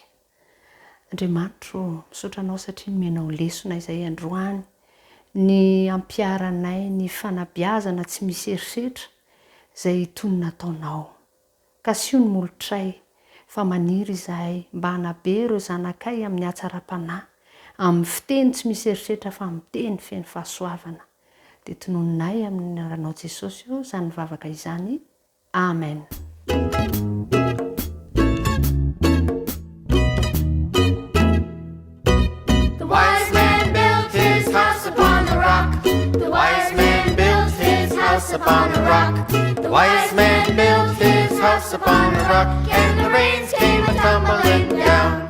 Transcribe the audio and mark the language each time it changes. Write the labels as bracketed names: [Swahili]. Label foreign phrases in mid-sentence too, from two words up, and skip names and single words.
[Malagasy] Andriamanitro misaotra anao satria nomenao lesona izay androany ny ampiaranay ny fanabiazana tsy misy herisetra izay toy ny nataonao ka sy io ny molotray fa maniry izahay mba hanabe ireo zanakay amin'ny hatsara-panahy amin'ny fiteny tsy misy herisetra fa miteny feno fahasoavana dia tononinay amin'ny anaranao Jesosy io izany vavaka izany. Amen. [English] The wise man built his house upon the rock. The wise man built his house upon the rock. The wise man built his house upon the rock, and the rains came a-tumbling down.